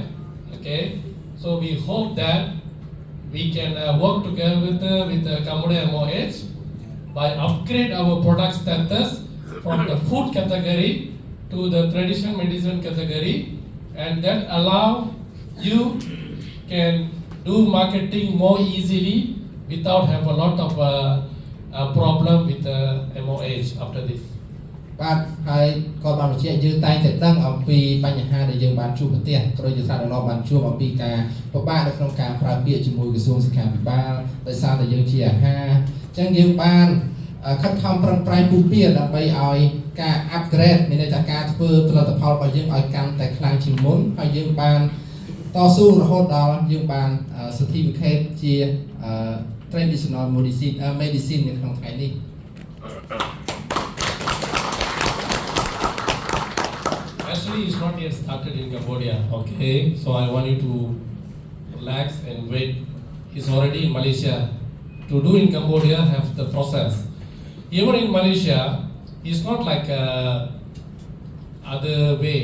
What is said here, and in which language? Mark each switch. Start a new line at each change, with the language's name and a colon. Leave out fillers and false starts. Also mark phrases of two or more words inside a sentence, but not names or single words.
English: Okay, so we hope that we can work together with the Cambodia MOH by upgrade our product status from the food category to the traditional medicine category, and that allow you can do marketing more easily without have a lot of problem with the MOH after this.
Khmer: បាទហើយក៏បានបញ្ជាក់យើងតែងតែដឹងអំពីបញ្ហាដែលយើងបានជួបប្រទះក្រោយយុទ្ធសាស្ត្រដ៏បានជួបអំពីការពិបាកនៅក្នុងការប្រើពាក្យជាមួយក្រសួងសុខាភិបាលដោយសារតែយើងជាអាហារអញ្ចឹងយើងបានខិតខំប្រឹងប្រែងពុះពៀដើម្បីឲ្យការ upgrade មានន័យថាការធ្វើផលិតផលរបស់យើងឲ្យកាន់តែខ្លាំងជាងមុនហើយយើងបានតស៊ូរហូតដល់យើងបាន certificate ជា
English: traditional medicine
Khmer: នៅក្នុងថ្ងៃនេះ
English: Actually, it's not yet started in Cambodia, okay? So I want you to relax and wait. It's already in Malaysia. To do in Cambodia, have the process. Even in Malaysia, it's not like other way.